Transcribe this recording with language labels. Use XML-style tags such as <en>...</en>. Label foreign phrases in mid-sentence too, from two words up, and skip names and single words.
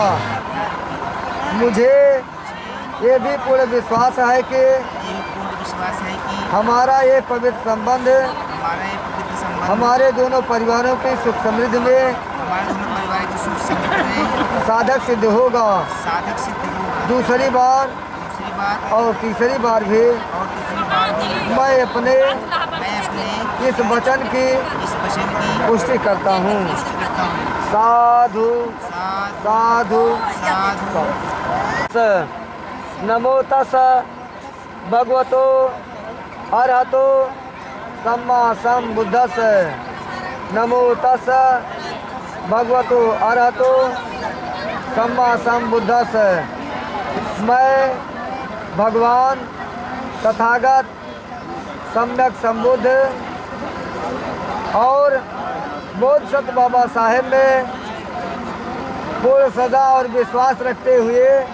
<hi>मुझे ये भी पूर्ण विश्वास है कि हमारा ये पवित्र संबंध हमारे दोनों परिवारों की सुख समृद्धि में साधक सिद्ध होगा। दूसरी बार और तीसरी बार भी मैं अपने इस वचन की पुष्टि करता हूँ।</hi> <pi>साधु साधु नमो तस् भगवतो अरहतो सम्मा सम्बुद्धस्स। नमो तस् भगवतो अरहतो सम्मा सम्बुद्धस्स।</pi> <hi>मैं भगवान तथागत सम्यक संबुद्ध और बोधसत्व बाबा साहेब में पूर्ण श्रद्धा और विश्वास रखते हुए</hi>